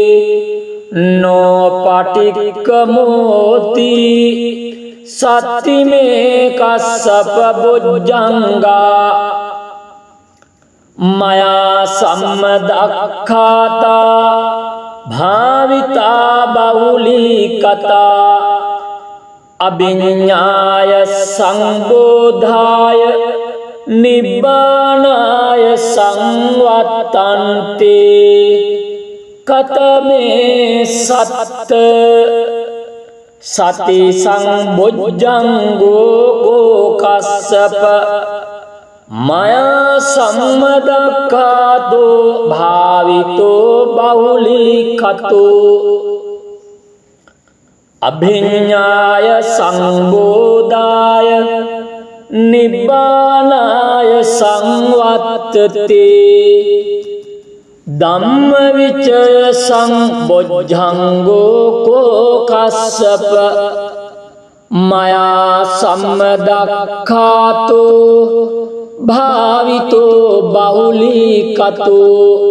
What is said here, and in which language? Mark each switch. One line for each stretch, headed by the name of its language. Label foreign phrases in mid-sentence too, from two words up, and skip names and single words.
Pali: නොපටික්ඛමෝති සත්තිමේ කස්සප බොජ්ජංගා මයා සම්මදක්ඛාතා භාවිතා බහුලී කතා අභිඤ්ඤාය සංබෝධාය නිබ්බානාය සංවත්තන්තේ කතමේ සත්ත සති සංබොජ්ජංගෝ කෝකස්සප මයා සම්මදක්ඛාතෝ භාවිතෝ බහුලීකතෝ අභිඤ්ඤාය සංබෝධාය නිබ්බානාය සංවත්තතේ ධම්මවිචය සංබොජ්ජංගෝ කෝකස්සප මයා සම්මදක්ඛාතෝ භාවිතෝ බහුලීකතෝ